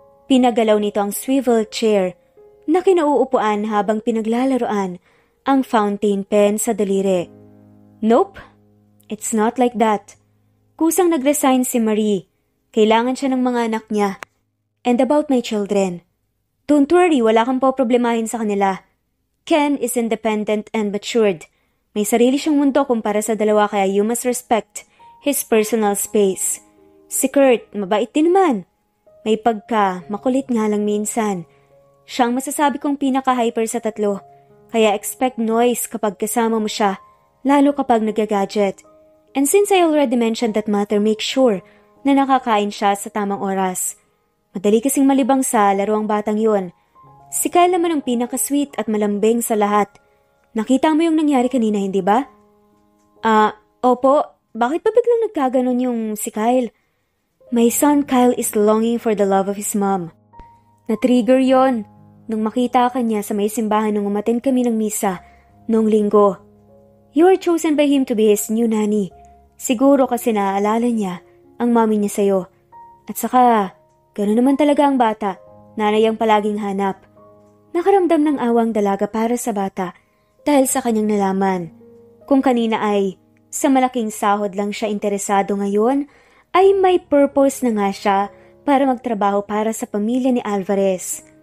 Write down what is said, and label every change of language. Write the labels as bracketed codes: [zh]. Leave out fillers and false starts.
[tl] Pinagalaw nito ang swivel chair na kinauupuan habang pinaglalaroan ang fountain pen sa daliri. [en] Nope, it's not like that. [tl] Kusang nag-resign si Marie. Kailangan siya ng mga anak niya. [en] And about my children. Don't worry, [tl] wala kang poproblemahin sa kanila. [en] Ken is independent and matured. [tl] May sarili siyang mundo kumpara sa dalawa kaya [en] you must respect his personal space. [tl] Si Kurt, mabait din naman. May makulit nga lang minsan. Siyang masasabi kong pinaka-hyper sa 3. Kaya [en] expect noise [tl] kapag kasama mo siya, lalo kapag nag-gadget. [en] And since I already mentioned that matter, make sure [tl] na nakakain siya sa tamang oras. Madali kasing malibang sa laro ang batang yun. Si Kyle naman ang pinaka-sweet at malambing sa lahat. Nakita mo yung nangyari kanina, hindi ba? Opo. Bakit pa biglang nagkaganon yung si Kyle? [en] My son Kyle is longing for the love of his mom. [tl] Na-trigger yon nung makita ka niya sa may simbahan nung umattend kami ng misa noong linggo. [en] You are chosen by him to be his new nanny. [tl] Siguro kasi naaalala niya ang mommy niya sa'yo. At saka, gano'n naman talaga ang bata. Nanay ang palaging hanap. Nakaramdam ng awang dalaga para sa bata dahil sa kanyang nalaman. Kung kanina ay sa malaking sahod lang siya interesado ngayon, ay may purpose na nga siya para magtrabaho para sa pamilya ni Alvarez.